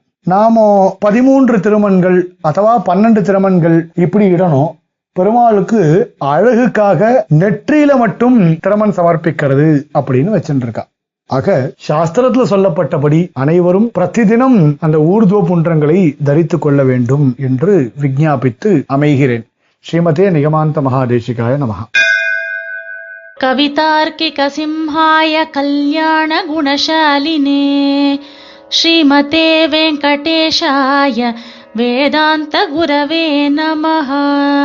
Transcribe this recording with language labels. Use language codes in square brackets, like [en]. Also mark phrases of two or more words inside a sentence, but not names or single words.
[ta] நாமோ 13 திருமண்கள் அथवा 12 திருமண்கள் இப்படி இடணும். பெருமாளுக்கு அழகுக்காக நெற்றியில மட்டும் திறமன் சமர்ப்பிக்கிறது அப்படின்னு வச்சுருக்கா. ஆக சாஸ்திரத்துல சொல்லப்பட்டபடி அனைவரும் பிரதிதினம் அந்த ஊர்துவ புன்றங்களை தரித்து கொள்ள வேண்டும் என்று விஞ்ஞாபித்து அமைகிறேன். [sa] श्रीमते निगमान्त महादेशिकाय नमः. कवितार्किक सिंहाय कल्याण गुणशालिने श्रीमते वेङ्कटेशाय वेदान्त गुरवे नमः.